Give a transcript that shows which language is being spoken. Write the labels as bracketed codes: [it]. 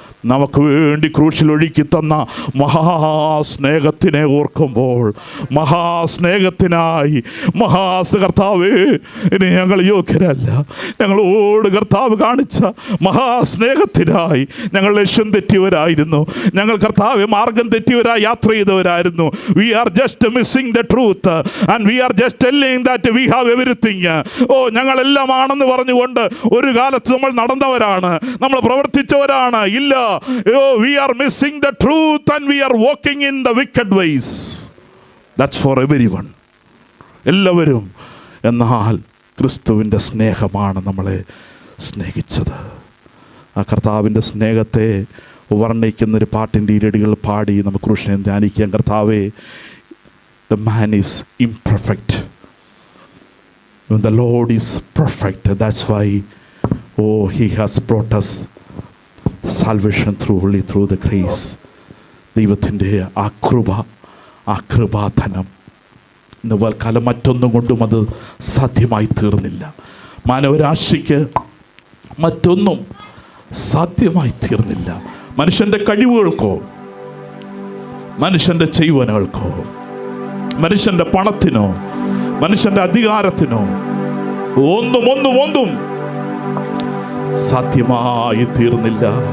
[ml] നമുക്ക് വേണ്ടി ക്രൂശിൽ ഒഴുക്കി തന്ന മഹാസ്നേഹത്തിനെ ഓർക്കുമ്പോൾ, മഹാസ്നേഹത്തിനായി കർത്താവേ ഇനി ഞങ്ങൾ യോഗ്യരല്ല, ഞങ്ങളോട് കർത്താവ് കാണിച്ച മഹാസ്നേഹത്തിനായി ഞങ്ങൾ ലക്ഷ്യം തെറ്റിയവരായിരുന്നു. ഞങ്ങൾ കർത്താവ് മാർഗം തെറ്റിയവരായി യാത്ര ചെയ്തവരായിരുന്നു. [en] We are just missing the truth and we are just telling that we have everything. [ml] ഞങ്ങളെല്ലാം ആണെന്ന് പറഞ്ഞുകൊണ്ട് ഒരു കാലത്ത് നമ്മൾ നടന്നവരാണ്, നമ്മൾ പ്രവർത്തിച്ചവരാണ്. ഇല്ല, [en] we are missing the truth and we are walking in the wicked ways. That's for everyone. [ml] എല്ലാവരും. എന്നാൽ ക്രിസ്തുവിൻ്റെ സ്നേഹമാണ് നമ്മളെ സ്നേഹിച്ചത്. ആ കർത്താവിൻ്റെ സ്നേഹത്തെ വർണ്ണിക്കുന്നൊരു പാട്ടിൻ്റെ ഈരടികൾ പാടി നമുക്ക് കൃഷ്ണനെ ധ്യാനിക്കാം. കർത്താവേ, [en] the man is imperfect, the Lord is perfect. That's why he has brought us salvation only through the grace. [ml] ദൈവത്തിൻ്റെ ആ കൃപ, ആ കൃപാധനം ഇന്ന് കാലം മറ്റൊന്നും കൊണ്ടും അത് സാധ്യമായി തീർന്നില്ല. മാനവരാശിക്ക് മറ്റൊന്നും സാധ്യമായി തീർന്നില്ല. മനുഷ്യൻ്റെ കഴിവുകൾക്കോ, മനുഷ്യൻ്റെ ചെയ്വനകൾക്കോ, മനുഷ്യൻ്റെ പണത്തിനോ, മനുഷ്യൻ്റെ അധികാരത്തിനോ ഒന്നും സാധ്യമായി തീർന്നില്ല.